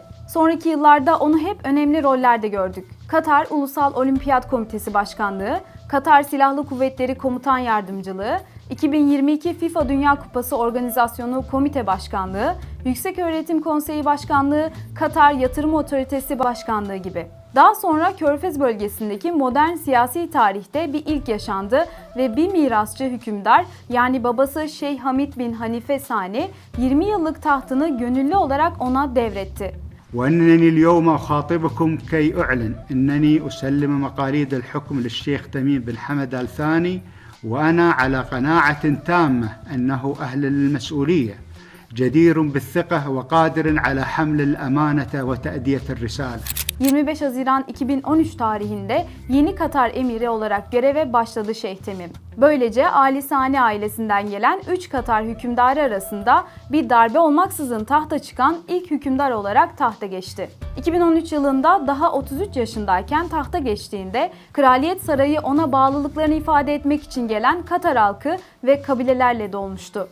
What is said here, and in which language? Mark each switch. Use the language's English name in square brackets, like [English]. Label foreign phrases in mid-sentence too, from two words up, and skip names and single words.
[Turkish] Sonraki yıllarda onu hep önemli rollerde gördük. Katar Ulusal Olimpiyat Komitesi Başkanlığı, Katar Silahlı Kuvvetleri Komutan Yardımcılığı, 2022 FIFA Dünya Kupası Organizasyonu Komite Başkanlığı, Yükseköğretim Konseyi Başkanlığı, Katar Yatırım Otoritesi Başkanlığı gibi. Daha sonra Körfez bölgesindeki modern siyasi tarihte bir ilk yaşandı ve bir mirasçı hükümdar yani babası Şeyh Hamid bin Hanife Sani 20 yıllık tahtını gönüllü olarak ona devretti. [Arabic] وأنني اليوم أخاطبكم كي أعلن أنني أسلم مقاليد الحكم للشيخ تميم بن حمد آل ثاني وأنا على قناعة تامة أنه أهل للمسؤولية جدير بالثقة وقادر على حمل الأمانة وتأدية الرسالة. [Turkish] 25 Haziran 2013 tarihinde yeni Katar emiri olarak göreve başladı Şeyh Temim. Böylece Ali Sani ailesinden gelen 3 Katar hükümdarı arasında bir darbe olmaksızın tahta çıkan ilk hükümdar olarak tahta geçti. 2013 yılında daha 33 yaşındayken tahta geçtiğinde Kraliyet Sarayı ona bağlılıklarını ifade etmek için gelen Katar halkı ve kabilelerle dolmuştu.